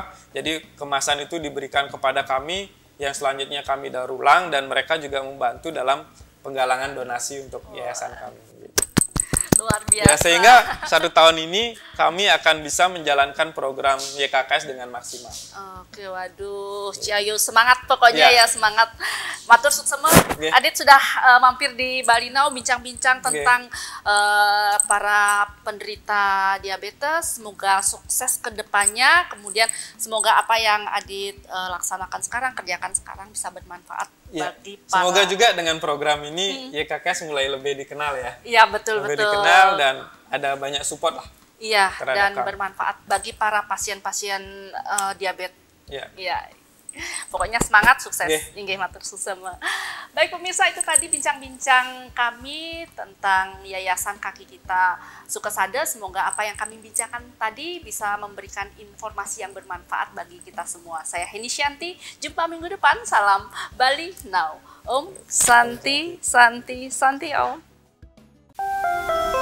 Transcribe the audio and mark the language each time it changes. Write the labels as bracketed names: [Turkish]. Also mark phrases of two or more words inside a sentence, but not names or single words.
[Indonesian] Jadi kemasan itu diberikan kepada kami yang selanjutnya kami daur ulang dan mereka juga membantu dalam penggalangan donasi untuk yayasan kami. Luar biasa. Ya, sehingga 1 tahun ini kami akan bisa menjalankan program YKKS dengan maksimal. Oke, waduh, Ciayu semangat pokoknya Ya. ya, semangat. [Balinese] Matur suksema. [Indonesian] Oke. Adit sudah mampir di Bali Now bincang-bincang Oke. tentang para penderita diabetes. Semoga sukses ke depannya. Kemudian semoga apa yang Adit laksanakan sekarang, kerjakan sekarang bisa bermanfaat Ya. bagi para. Semoga juga dengan program ini YKKS mulai lebih dikenal ya. Iya, betul Lebih betul. dikenal dan ada banyak support lah. Iya, terhadap dan kami. bermanfaat bagi para pasien-pasien diabetes. Ya. Iya. Pokoknya semangat, sukses. Oke. [Balinese] Inggih matur susema. [Indonesian] Baik pemirsa, itu tadi bincang-bincang kami tentang Yayasan Kaki Kita Sukesada. Semoga apa yang kami bincangkan tadi bisa memberikan informasi yang bermanfaat bagi kita semua. Saya Heni Shanti, jumpa minggu depan. Salam Bali Now. [Sanskrit] Om Santi, Santi, Santi Om.